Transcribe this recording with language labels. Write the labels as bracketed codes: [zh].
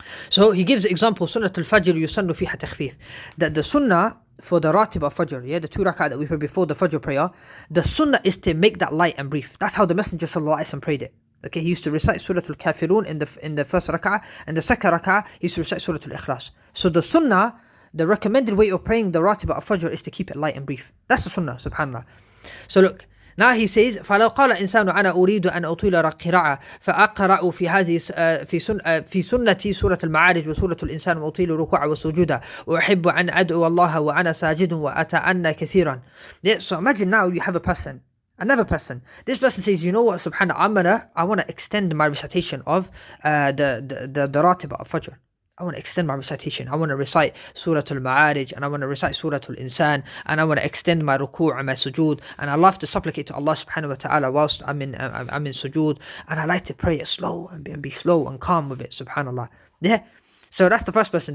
[en] So he gives the example, [ar] Sunnah al-Fajr yusannu fiha takhfif, [en] that the sunnah for the ratib of Fajr, yeah, the 2 rak'ah that we pray before the Fajr prayer, the sunnah is to make that light and brief. That's how the Messenger sallallahu alaihi wasallam prayed it. Okay, he used to recite Surah Al-Kafirun in the first rak'ah, and the second rak'ah he used to recite Surah Al-Ikhlas. So the sunnah, the recommended way of praying the ratib of Fajr is to keep it light and brief. That's the sunnah, subhanallah. So look, now he says, [ar] فَلَوْ قَالَ إِنسَانُ أَنَا أُرِيدُ أَنْ أُطِيلَ قِرَاءَ فَأَقْرَأُ في هذه في سنة سورة المعارج وسورة الإنسان وأطيل ركوع وسجودا وأحب أن أدعو الله وأنا ساجد وأتأنى كثيرا. [en] Yeah, so imagine now you have another person. This person says, you know what, subhanAllah, I want to extend my recitation of the ratib of Fajr. I want to extend my recitation. I want to recite Surah Al-Ma'arij, and I want to recite Surah Al-Insan, and I want to extend my ruku' and my sujood, and I love to supplicate to Allah subhanahu wa ta'ala whilst I'm in sujood, and I like to pray it slow and be slow and calm with it, subhanallah. Yeah. So that's the first person.